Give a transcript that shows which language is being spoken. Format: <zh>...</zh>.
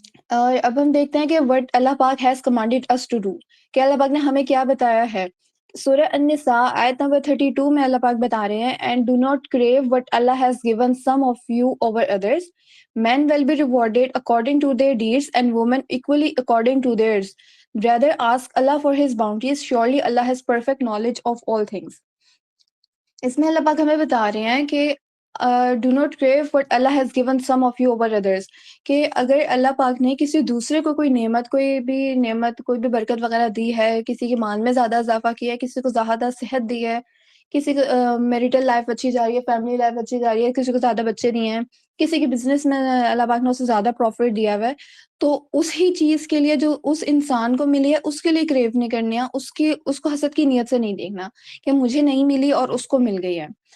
<ur>اور اب ہم دیکھتے ہیں کہ</ur> <en>what اللہ پاک has commanded us to do,</en> <ur>کہ اللہ پاک نے ہمیں کیا بتایا ہے۔ سورہ النساء آیت نمبر 32 میں اللہ پاک بتا رہے ہیں</ur> <en>And do not crave what اللہ has given some of you over others, men will be rewarded according to their deeds and women equally according to theirs. Rather ask Allah for his bounties, surely Allah has perfect knowledge of all things.</en> <ur>اس میں اللہ پاک ہمیں بتا رہے ہیں کہ</ur> <en>do not crave what اللہ has given some of you over others,</en> <ur>کہ اگر اللہ پاک نے کسی دوسرے کو کوئی نعمت کوئی بھی برکت وغیرہ دی ہے، کسی کے مال میں زیادہ اضافہ کیا ہے، کسی کو زیادہ صحت دی ہے، کسی کو میریٹل لائف اچھی جا رہی ہے، فیملی لائف اچھی جا رہی ہے، کسی کو زیادہ بچے دیے ہیں، کسی کے بزنس میں اللہ پاک نے اسے زیادہ پروفٹ دیا ہوا ہے، تو اس ہی چیز کے لیے جو اس انسان کو ملی ہے اس کے لیے کریو نہیں کرنی ہے، اس کو حسد کی نیت سے نہیں دیکھنا کہ مجھے نہیں ملی اور اس کو مل گئی ہے۔</ur>